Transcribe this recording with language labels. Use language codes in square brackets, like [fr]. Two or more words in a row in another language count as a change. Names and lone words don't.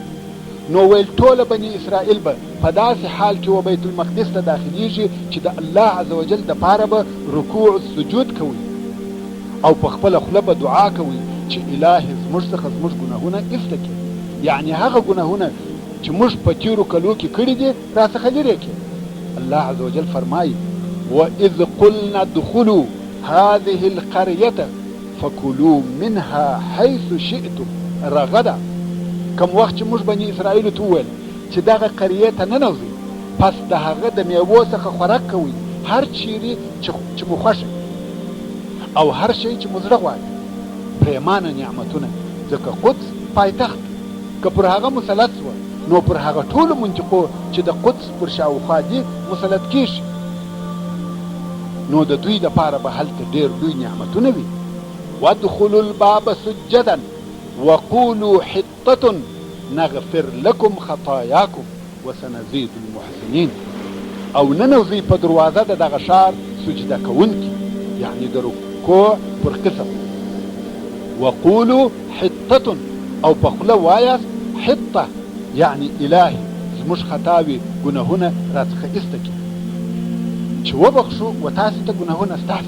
[ps] نو ویل ټوله بني اسرائیل به په داسې حال کې و بیت المقدس ته داخلیږي چې د الله [ar] عز وجل [ps] دپاره به [ar] رکوع السجود [ps] کوي او په خپله خوله به دعا کوي چې الهي زموږ څخه زموږ ګناهونه ایسته کړي، یعنی هغه ګناهونه چې موږ په تیرو کلو کې کړي دي راڅخه لرې کړي. [ar] الله عز وجل فرمایي وَإِذْ قُلْنَا ادْخُلُوا هَذِهِ الْقَرْيَةَ فَكُلُوا مِنْهَا حَيْثُ شِئْتُمْ رَغَدًا. [ps] کم وخت چې موږ بني اسرائیلو ته وویل چې دغه قریې ته ننوځئ، پس د هغه د میوو څخه خوراک کوئ هر چیرې چې مو خوښه او هر شی چې مو زړه غواړي. پرېمانه نعمتونه، ځکه قدس پایتخت که پر هغه مسلط سوه نو پر هغه ټولو منطقو چې د قدس پر شاوخوا دي مسلط کېږي. نو د دوی دپاره به هلته ډېر لوی نعمتونه وي. [ar] وادخلوا الباب سجدا وقولوا حطة نغفر لكم خطاياكم وسنزيد المحسنين. [ps] او ننوځئ په دروازه د دغه ښار سجده کوونکي، یعنی د رکوع پر قسم. [ar] وقولوا حطة [ps] او په خوله وایاست حطه، یعنی الهي زموږ خطاوي ګناهونه راڅخه ایسته کړي چې وبخښو و تاسې ته ګناهونه ستاسې.